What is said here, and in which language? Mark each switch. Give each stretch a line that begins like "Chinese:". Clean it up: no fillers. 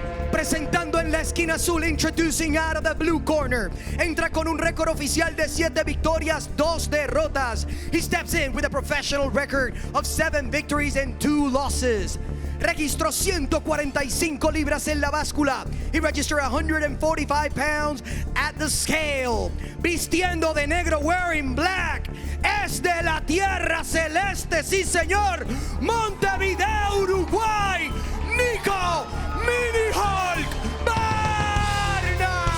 Spanish: Presentando en la esquina azul,
English: introducing out of the blue corner.
Spanish: Entra con un récord oficial de 7 victorias, 2 derrotas.
English: He steps in with a professional record of 7 victories and 2 losses.
Spanish: Registró 145 libras en la báscula.
English: He registered 145 pounds at the scale.
Spanish: Vistiendo de negro,
English: wearing black.
Spanish: Es de la tierra celeste, sí señor. Montevideo, Uruguay. Nico Mini Hulk Barna.